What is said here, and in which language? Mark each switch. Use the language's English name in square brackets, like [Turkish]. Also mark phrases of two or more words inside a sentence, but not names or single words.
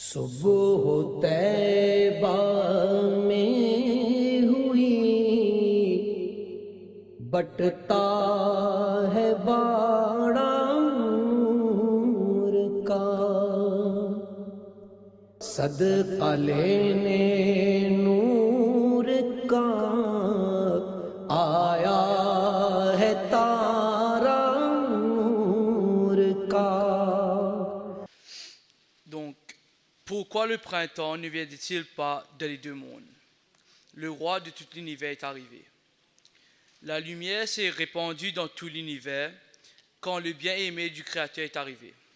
[Urdu] وہ طیبہ میں ہوئی بٹتا ہے باڑا نور کا صدقہ لینے نور کا آیا ہے تارا نور کا. [French] Donc, pourquoi le printemps ne viendrait-il pas dans les deux mondes? Le roi de tout l'univers est arrivé. La lumière s'est répandue dans tout l'univers quand le bien-aimé du Créateur est arrivé.